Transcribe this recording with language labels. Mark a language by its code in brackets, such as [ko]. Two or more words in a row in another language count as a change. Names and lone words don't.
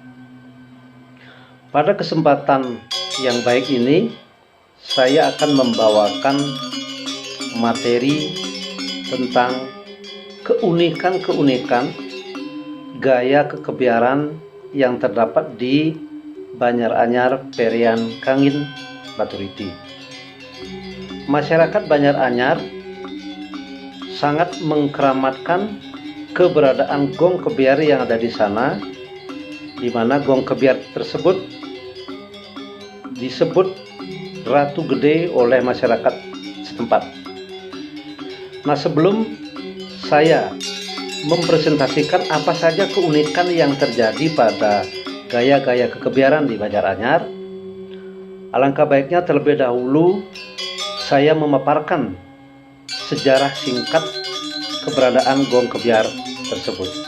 [id] Pada kesempatan yang baik ini, saya akan membawakan materi tentang keunikan-keunikan gaya kekebiaran yang terdapat di Banyaranyar Perian Kangin Baturiti. Masyarakat Banyaranyar sangat mengkeramatkan keberadaan Gong Kebiar yang ada di sana, di mana Gong Kebiar tersebut disebut Ratu Gede oleh masyarakat setempat. Nah, sebelum saya mempresentasikan apa saja keunikan yang terjadi pada gaya-gaya kekebiaran di Banyaranyar, alangkah baiknya terlebih dahulu saya memaparkan sejarah singkat keberadaan Gong Kebiar tersebut.